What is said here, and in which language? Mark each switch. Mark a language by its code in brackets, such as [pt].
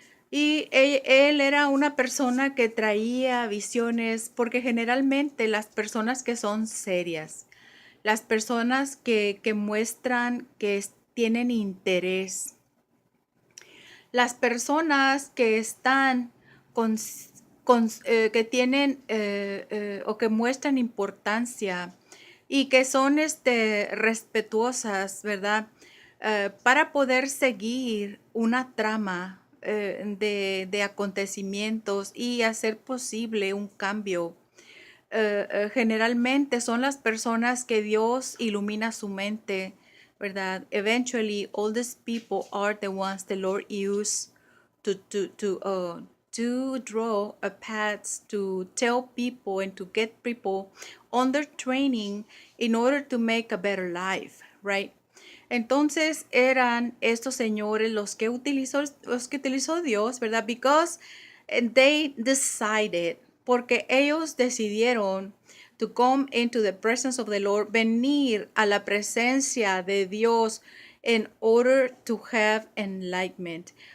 [es] Y él era una persona que traía visiones, porque generalmente las personas que son serias, las personas que muestran que tienen interés, las personas que están que tienen o que muestran importancia y que son respetuosas, ¿verdad? Para poder seguir una trama de acontecimientos y hacer posible un cambio. Generalmente son las personas que Dios ilumina su mente, ¿verdad? [en] Eventually, all these people are the ones the Lord used to draw a path, to tell people and to get people under training in order to make a better life, right? [es] Entonces eran estos señores los que utilizó Dios, ¿verdad? [en] Because they decided, porque ellos decidieron to come into the presence of the Lord, venir a la presencia de Dios in order to have enlightenment,